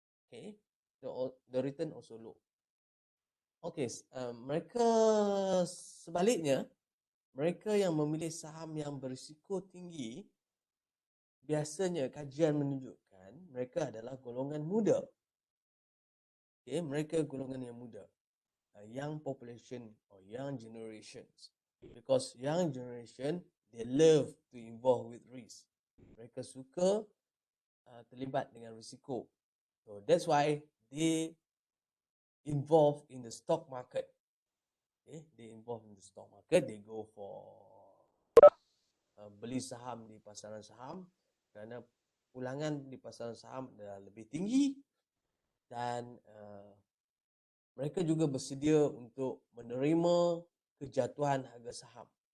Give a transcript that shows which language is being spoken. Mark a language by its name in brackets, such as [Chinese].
[English] Okay, the return also low. [Malay] Okay, mereka sebaliknya, mereka yang memilih saham yang berisiko tinggi, biasanya kajian menunjukkan mereka adalah golongan muda. Okay, mereka golongan yang muda, [English] young population or young generations. Because young generation, they love to involve with risk. [Malay] Mereka suka terlibat dengan risiko. [English] So that's why they involve in the stock market. Okay, they involve in the stock market. They go for [Malay] beli saham di pasaran saham kerana pulangan di pasaran saham adalah lebih tinggi dan mereka juga bersedia untuk menerima kejatuhan harga saham.